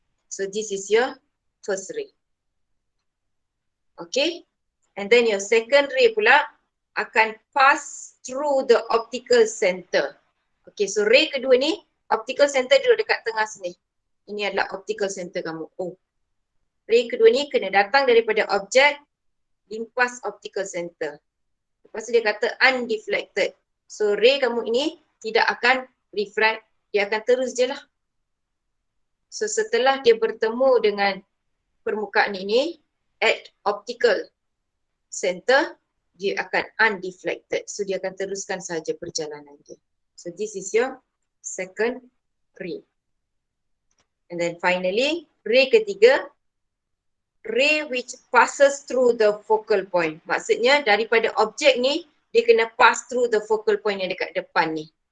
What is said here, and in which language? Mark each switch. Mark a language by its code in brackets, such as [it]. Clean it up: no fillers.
[en] So this is your first ray. Okay, and then your second ray [ms] pula akan [en] pass through the optical center. [ms] Okay, so ray kedua ni, optical center duduk dekat tengah sini. Ini adalah optical center kamu. Oh, ray kedua ni kena datang daripada objek, limpas optical center. Lepas tu dia kata undeflected. So ray kamu ini tidak akan refract, dia akan terus je lah. So setelah dia bertemu dengan permukaan ini [en] at optical center, [ms] dia akan undeflected. So dia akan teruskan saja perjalanan dia. [en] So this is your second ray. And then finally, [ms] ray ketiga, [en] ray which passes through the focal point. [ms] Maksudnya daripada objek ni, dia kena [en] pass through the focal point [ms] yang dekat depan ni.